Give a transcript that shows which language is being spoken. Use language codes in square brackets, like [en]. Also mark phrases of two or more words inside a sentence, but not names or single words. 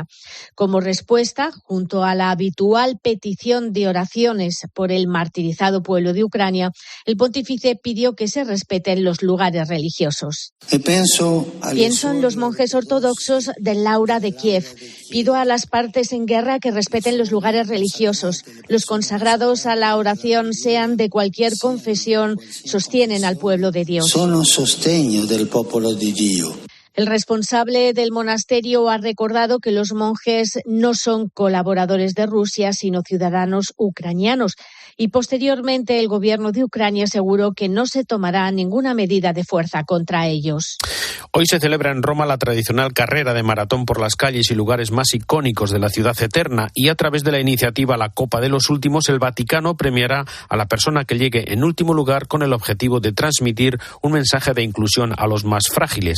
[es] Como respuesta, junto a la habitual petición de oraciones por el martirizado pueblo de Ucrania, el pontífice pidió que se respeten los lugares religiosos. Pienso en los monjes ortodoxos del Laura de Kiev. Pido a las partes en guerra que respeten los lugares religiosos. Los consagrados a la oración, sean de cualquier confesión, sostienen al pueblo de Dios. [it] Sono sostegno del popolo di Dio. [es] El responsable del monasterio ha recordado que los monjes no son colaboradores de Rusia, sino ciudadanos ucranianos. Y posteriormente el gobierno de Ucrania aseguró que no se tomará ninguna medida de fuerza contra ellos. Hoy se celebra en Roma la tradicional carrera de maratón por las calles y lugares más icónicos de la ciudad eterna, y a través de la iniciativa La Copa de los Últimos, el Vaticano premiará a la persona que llegue en último lugar, con el objetivo de transmitir un mensaje de inclusión a los más frágiles.